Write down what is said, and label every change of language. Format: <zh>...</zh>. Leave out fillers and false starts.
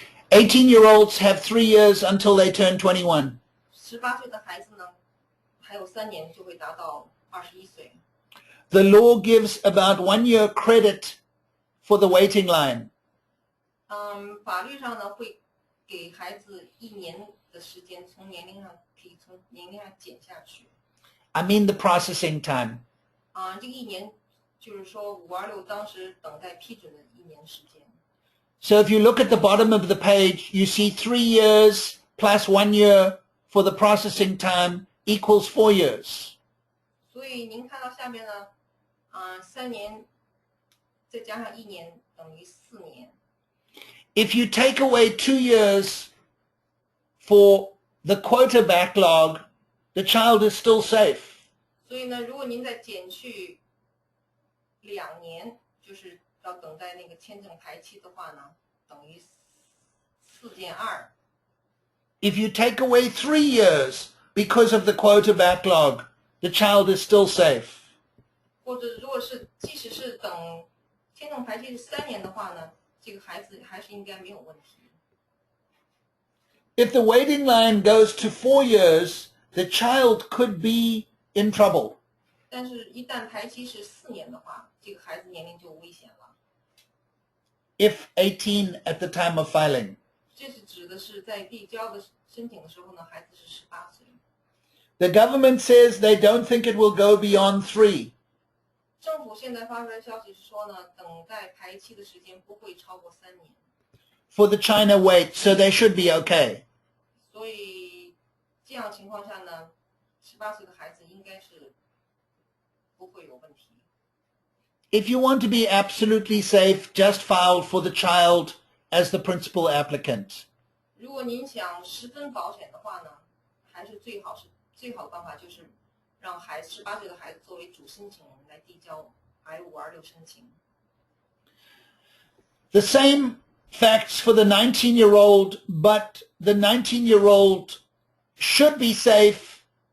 <en>18-year-olds have 3 years until they turn 21.</en> <zh>18岁的孩子呢，还有3年就会达到21岁。</zh> <en>The law gives about 1 year credit for the waiting line.</en> <zh>法律上呢会给孩子1年的时间，从年龄上减下去。</zh> <en>I mean the processing time.</en> <zh>这个1年就是说526当时等待批准的1年时间。</zh> <en>So if you look at the bottom of the page, you see 3 years plus 1 year for the processing time equals 4 years.</en> <zh>所以您看到下面呢，3年再加上1年等于4年。</zh> <en>If you take away 2 years for the quota backlog, the child is still safe.</en> <zh>所以呢，如果您再减去2年，就是要等待那个签证排期的话呢，等于4减2。</zh> <en>If you take away 3 years because of the quota backlog, the child is still safe.</en> <zh>或者如果是即使是等签证排期是3年的话呢，这个孩子还是应该没有问题。</zh> <en>If the waiting line goes to 4 years, the child could be in trouble.</en> <zh>但是，一旦排期是4年的话，这个孩子年龄就危险了。</zh> <en>If 18 at the time of filing.</en> <zh>这是指的是在递交的申请的时候呢，孩子是18岁。</zh> <en>The government says they don't think it will go beyond 3.</en> <zh>政府现在发出来的消息是说呢，等待排期的时间不会超过3年。</zh> <en>For the China wait, so they should be okay.</en> <zh>所以这样情况下呢，18岁的孩子应该是不会有问题。</zh> <en>If you want to be absolutely safe, just file for the child as the principal applicant.</en> <zh>如果您想十分保险的话呢，还是最好的办法就是让18岁的孩子作为主申请人来递交 I-526申请。</zh> <en>The same facts for the 19-year-old, but the 19-year-old should be safe.</en>